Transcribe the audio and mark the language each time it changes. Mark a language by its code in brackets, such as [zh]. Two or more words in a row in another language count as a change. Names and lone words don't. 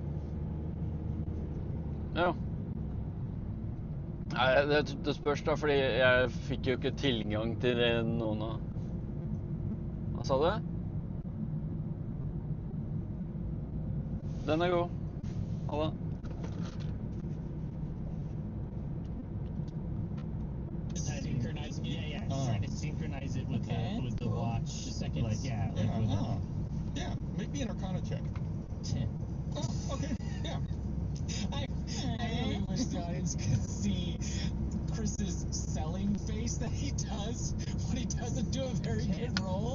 [no] Ja. Nei, det spørs da, fordi jeg fikk jo ikke tilgang til det noen av... Hva sa du? Den er god. Ha det. [en] Synchronizing, yeah. Trying to synchronize it with the watch. The second, like, yeah. Yeah, make me an Arcana check. 10. Oh, okay, yeah. I really wish the audience could see Chris's selling face that he does when he doesn't do a very good roll.